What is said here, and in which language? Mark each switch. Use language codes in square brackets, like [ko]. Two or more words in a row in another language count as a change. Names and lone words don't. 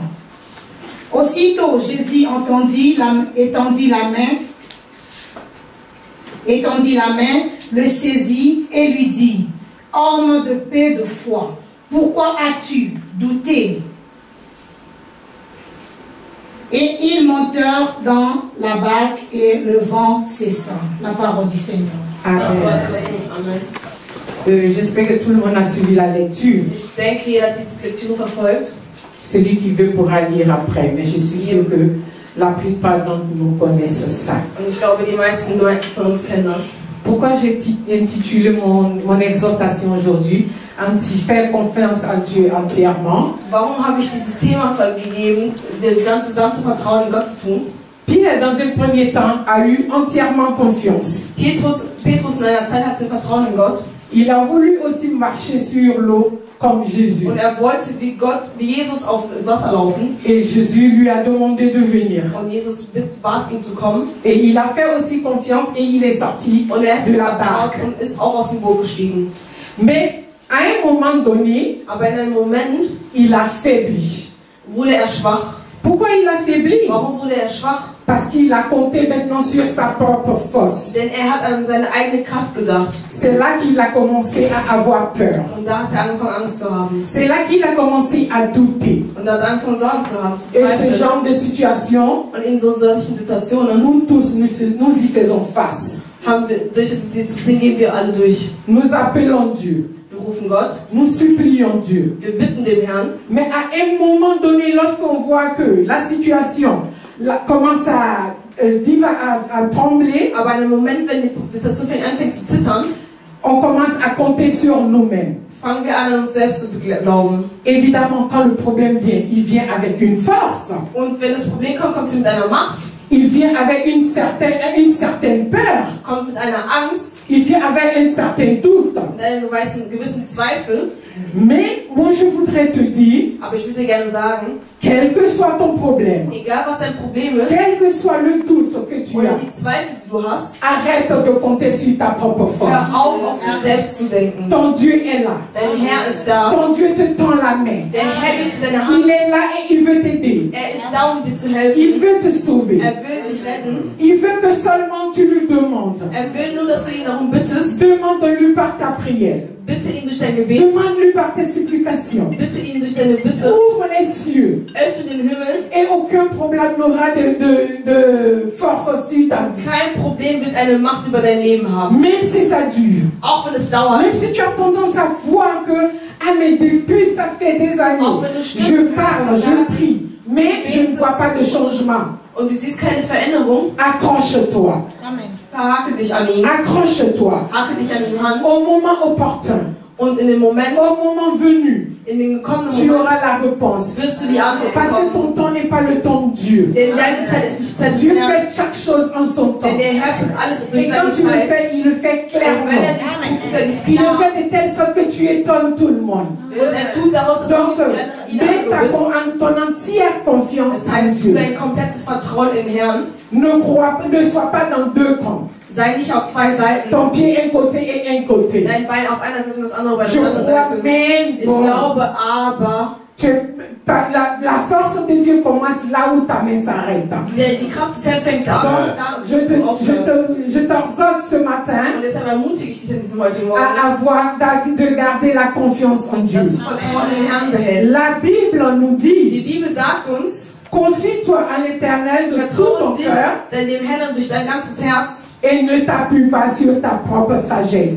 [fr] Aussitôt Jésus étendit la main, le saisit et lui dit, homme de paix de foi, pourquoi as-tu douté? Et ils montèrent dans la barque et le vent cessa. La parole du Seigneur. Amen. J'espère que tout le monde a suivi la lecture. [de] Ich denke, jeder hat diese Lektüre verfolgt. [fr] Celui qui veut pourra lire après, mais je suis sûre que la plupart d'entre nous connaissent ça. [de] Und ich glaube, die meisten Leute von uns kennen das. [fr] Pourquoi j'ai intitulé mon exhortation aujourd'hui faire confiance en Dieu entièrement? [de] Warum habe ich dieses Thema gegeben, das ganze gesamte Vertrauen in Gott zu tun? [fr] Pierre, dans un premier temps, a eu entièrement confiance. [de] Petrus in einer Zeit hatte Vertrauen in Gott. [fr] Il a voulu aussi marcher sur l'eau comme Jésus. [de] Und wollte wie Jesus auf Wasser laufen. [fr] Et Jésus lui a demandé de venir. [de] Und Jesus bat ihn zu kommen. [fr] Et il a fait aussi confiance et il est sorti [de] und [fr] de la barque. [de] Und ist auch aus dem Boot gestiegen. [fr] Mais à un moment donné, [de] aber in einem Moment, [fr] il a faibli. [de] Wurde schwach. [fr] Pourquoi il a faibli? [de] Warum wurde schwach? [fr] Parce qu'il a compté maintenant sur sa propre force. [de] Denn hat an seine eigene Kraft gedacht. [fr] C'est là qu'il a commencé à avoir peur. [de] Und da hat angefangen, Angst zu haben. [fr] C'est là qu'il a commencé à douter. [de] Und hat angefangen, Sorgen zu haben, zu zweifeln. [fr] Et ce genre de situation, [de] und in solchen Situationen, [fr] nous tous, nous y faisons face. [de] Gehen wir alle durch. [fr] Nous appelons Dieu. [de] Wir rufen Gott. [fr] Nous supplions Dieu. [de] Wir bitten den Herrn. [fr] Mais à un moment donné, lorsqu'on voit que la situation commence à trembler, [de] aber in einem Moment, wenn die Situation anfängt zu zittern, [fr] on commence à compter sur nous-mêmes. [de] Fangen wir an, uns selbst zu glauben. [fr] Évidemment, quand le problème vient, il vient avec une force. [de] Und wenn das Problem kommt, kommt es mit einer Macht. [fr] Il vient avec une certaine peur. [de] Kommt mit einer Angst. [fr] Il vient avec un certain doute. [de] Mit einem gewissen Zweifel. [fr] Mais moi je voudrais te dire, [de] Aber ich würde dir gerne sagen, [fr] quel que soit ton problème, [de] egal was dein Problem ist, [fr] quel que soit le doute que tu [de] oder [fr] as, [de] die Zweifel, die du hast, [fr] arrête de compter sur ta propre [de] hör [fr] force. [de] auf dich selbst zu denken. [fr] Ton Dieu est là. [de] Dein Herr ist da. [fr] Ton Dieu te tend la main. [de] Der Herr gibt dir seine [fr] Il [de] Hand. [fr] est là et il veut t'aider. [de] Er ist da, um dir zu [fr] Il [de] helfen. [fr] veut te sauver. [de] Er will dich retten. [fr] Il veut que seulement tu lui demandes. [de] Er will nur, dass du ihn darum bittest. [fr] Demande-lui par ta prière. [de] Bitte ihn durch dein Gebet. [fr] Demande-lui par tes supplications. [de] Bitte ihn durch deine Bitte. [fr] Ouvre les cieux. [de] Öffne den Himmel. [fr] Et aucun problème n'aura de force aussi dans vie. [de] Kein Problem wird eine Macht über dein Leben haben. [fr] Même si ça dure. [de] Auch wenn es dauert. [fr] Même si tu as tendance à voir que, ah mais depuis ça fait des années, [de] Auch wenn du [fr] je [de] Stunden [fr] parle, je prie, mais je ne vois pas de changement. [de] und du siehst keine Veränderung, [fr] Accroche-toi. Amen. [de] verhake dich an ihm. [fr] Accroche-toi. [de] Hake dich an ihm an. [fr] Au moment opportun, [de] Und in dem Moment, [fr] au moment venu, [de] in den gekommenen [fr] tu [de] Moment, [fr] auras la réponse. [de] wirst du die Antwort [fr] Parce que [de] bekommen. [fr] ton temps n'est pas le temps de Dieu. [de] Denn deine Zeit ist nicht Zeit des [fr] Dieu [de] Herrn. [fr] fait chaque chose en son temps. [de] Denn der Herr tut alles durch [fr] Et [de] seine [fr] quand tu le [de] Zeit. [fr] fais, il le fait [de] Und wenn er [fr] clairement. [de] dies tut, tut er dies [fr] Il le [de] klar. [fr] fait de telle sorte que tu étonnes tout le monde. [de] Und er tut daraus, dass du [fr] Donc, [de] nicht wie [fr] mets [de] ein anderer bist. [fr] ton entière confiance [de] Das [fr] en [de] heißt, tu [fr] Dieu. [de] dein komplettes Vertrauen in den Herrn. [fr] Ne sois pas dans deux camps. [de] Sei nicht auf zwei Seiten. [fr] Ton pied un côté et un côté. [de] Dein Bein auf einer Seite und das andere bei [fr] Je [de] der anderen [fr] crois [de] Seite. [fr] même [de] Ich glaube aber, [fr] la force de Dieu commence là où ta main s'arrête. [de] die Kraft des Herrn fängt an, da [fr] Je t'exhorte ce matin [de] Und deshalb ermutige ich dich an diesem heutigen Morgen, [fr] de garder la confiance en Dieu. [de] dass du Vertrauen in den Herrn behältst. [fr] La Bible nous [de] Die [fr] dit, [de] Bibel sagt uns, [fr] confie-toi à l'Éternel de tout ton [de] vertraue dich [fr] cœur [de] dem Herrn durch dein ganzes Herz [fr] et ne t'appuie pas sur ta propre sagesse.